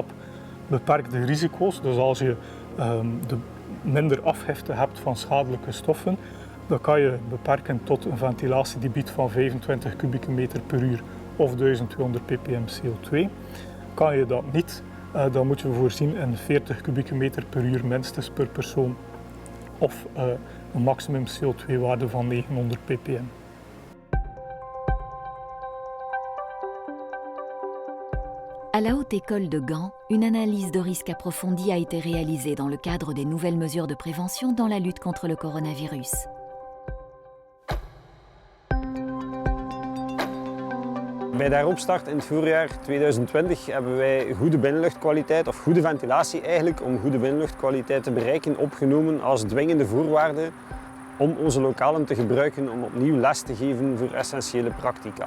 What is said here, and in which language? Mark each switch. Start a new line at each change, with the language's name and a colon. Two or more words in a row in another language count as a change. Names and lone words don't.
Dutch: Beperk de risico's, dus als je minder afhefte hebt van schadelijke stoffen, dan kan je beperken tot een ventilatiedebiet van 25 kubieke meter per uur of 1200 ppm CO2. Kan je dat niet, dan moet je voorzien in 40 kubieke meter per uur minstens per persoon. Of een maximum CO2-waarde van 900 ppm.
French: À la Haute École de Gand, une analyse de risque approfondie a été réalisée dans le cadre des nouvelles mesures de prévention dans la lutte contre le coronavirus.
Dutch: Bij de heropstart in het voorjaar 2020 hebben wij goede binnenluchtkwaliteit, of goede ventilatie eigenlijk, om goede binnenluchtkwaliteit te bereiken, opgenomen als dwingende voorwaarde om onze lokalen te gebruiken om opnieuw les te geven voor essentiële practica.